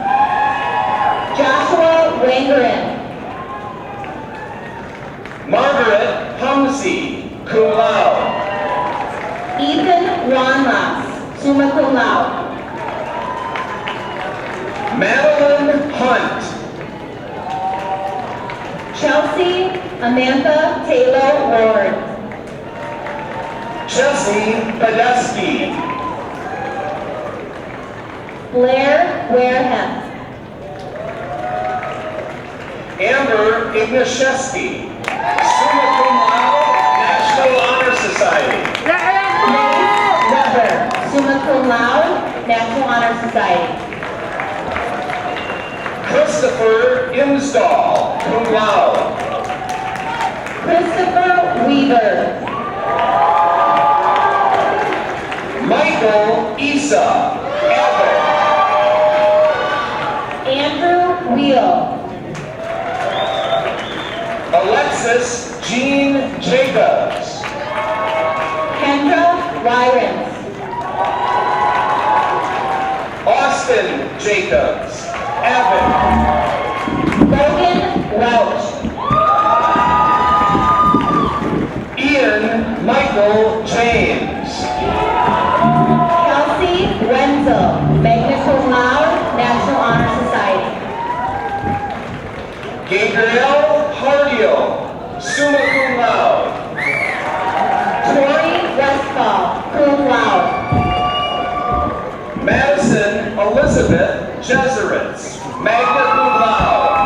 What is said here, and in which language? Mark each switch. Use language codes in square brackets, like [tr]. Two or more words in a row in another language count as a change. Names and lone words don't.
[en] Joshua Wangerin. Margaret Humsey, [la] cum laude. [en] Ethan Wanlas, [la] summa cum laude. [en] Madeline Hunt. Chelsea Amantha Taylor Ward. Jesse Podesky. Blair Wareham. Amber Ignashevsky, [la] summa cum laude, [en] National Honor Society. Grace Weber, [la] summa cum laude, [en] National Honor Society. Christopher Imsdahl, [la] cum laude. [en] Christopher Weaver. Michael Isa, Abbott. Andrew Wheel. Alexis Jean Jacobs. Kendra Wyrens. Austin Jacobs, Abbott. Logan Welch. Ian Michael James. Kelsey Wenzel, [la] magna cum laude, [en] National Honor Society. Gabriel Hardio, [la] summa cum laude. [en] Tori Westfall, [la] cum laude. [en] Madison Elizabeth Jeseritz, [la] magna cum laude.